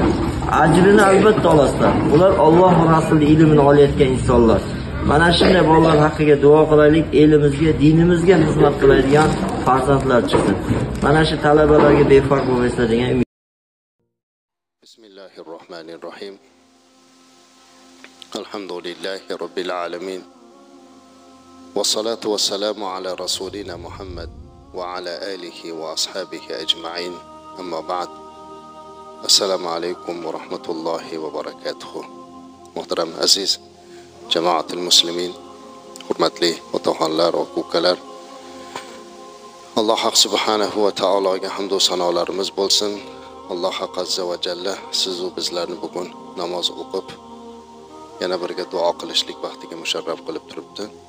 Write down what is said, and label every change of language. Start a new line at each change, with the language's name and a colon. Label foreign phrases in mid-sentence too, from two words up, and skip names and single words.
Uzbek: Ajrini albatta olasizlar. Ular Alloh va Rasulining ilmini olayotgan insonlar. Mana shunday bolalar haqqiga duo qilaylik, elimizga, dinimizga xizmat qiladigan farzandlar chiqsin. Mana shu talabalarga befarq bo'lmaysizlar degan umid.
Arabic: بسم الله الرحمن الرحيم. الحمد لله رب العالمين. والصلاة والسلام على رسولنا محمد وعلى آله وأصحابه أجمعين. أما بعد. السلام عليكم ورحمة الله وبركاته.
Uzbek: Muhtaram aziz
Arabic: جماعة المسلمين,
Uzbek: hurmatli otaxonlar va ko'kalar, Alloh subhanahu va taologa hamd va sanolarimiz bo'lsin. Alloh
Arabic: عز وجل
Uzbek: siz va bizlarni bugun namoz o'qib yana birga duo qilishlik vaqtiga musharraf qilib turibdi.